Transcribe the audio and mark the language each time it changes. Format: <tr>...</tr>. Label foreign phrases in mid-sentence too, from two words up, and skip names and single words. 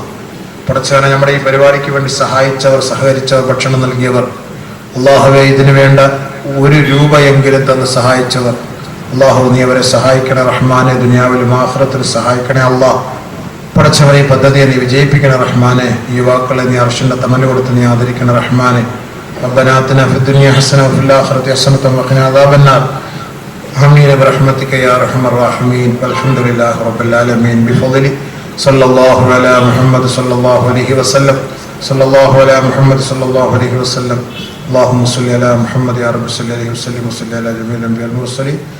<ml>പടച്ചവനെ, നമ്മുടെ ഈ പരിപാടിക്ക് വേണ്ടി സഹായിച്ചവർ, സഹകരിച്ചവർ, ഭക്ഷണം നൽകിയവർ, അള്ളാഹുവെ ഇതിനു വേണ്ട 1 രൂപയെങ്കിലും തന്ന് സഹായിച്ചവർ, അള്ളാഹു നീ അവരെ സഹായിക്കണേ റഹ്മാനെ. ദുനിയാവിലും ആഖിറത്തിലും സഹായിക്കണേ അള്ളാഹ്. പടച്ചവനെ, ഈ പദ്ധതിയെ നീ വിജയിപ്പിക്കണേ റഹ്മാനെ. ഈ യുവാക്കളെ നീ അർശിന്റെ തമല് കൊടുത്ത് നീ ആദരിക്കണേ റഹ്മാനെ.</ml> <ar>ربنا آتنا في الدنيا حسنة وفي الآخرة حسنة وقنا عذاب النار. آمين برحمتك يا أرحم الراحمين. والحمد لله رب العالمين بفضله. صلى الله على محمد صلى الله عليه وسلم. صلى الله على محمد صلى الله عليه وسلم. اللهم صل على محمد يا رب صل عليه وسلم وصل على جميع الأنبياء والمرسلين.</ar>